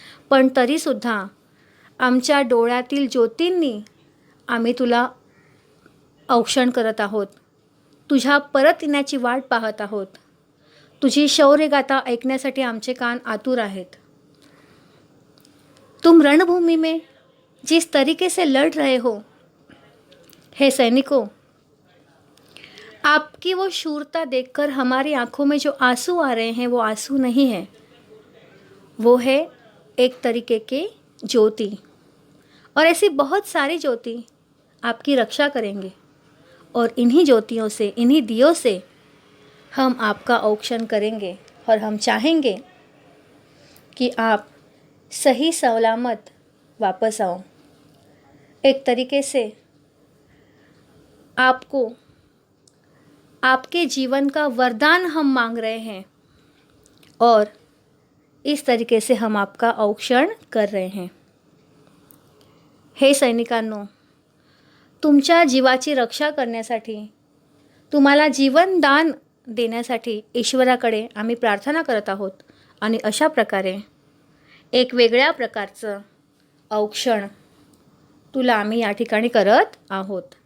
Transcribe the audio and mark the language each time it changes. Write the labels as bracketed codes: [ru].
[mr] पण तरीसुद्धा आमच्या डोळ्यातील ज्योतींनी आम्ही तुला औक्षण करत आहोत. तुझ्या परत येण्याची वाट पाहत आहोत. तुझी शौर्यगाथा ऐकण्यासाठी आमचे कान आतुर आहेत. [hi] तुम रणभूमि में जिस तरीके से लड़ रहे हो, हे सैनिकों, आपकी वो शूरता देखकर हमारी आंखों में जो आंसू आ रहे हैं वो आंसू नहीं है, वो है एक तरीके के ज्योति. और ऐसी बहुत सारी ज्योति आपकी रक्षा करेंगे और इन्हीं ज्योतियों से, इन्हीं दियों से हम आपका औक्षण करेंगे और हम चाहेंगे कि आप सही सलामत वापस आओ. एक तरीके से आपको, आपके जीवन का वरदान हम मांग रहे हैं और इस तरीके से हम आपका औक्षण कर रहे हैं. [mr] हे सैनिकांनो, तुमच्या जीवाची रक्षा करण्यासाठी, तुम्हाला जीवनदान देण्यासाठी ईश्वराकडे आम्ही प्रार्थना करत आहोत आणि अशा प्रकारे एक वेगळ्या प्रकारचं औक्षण तुला आम्ही या ठिकाणी करत आहोत.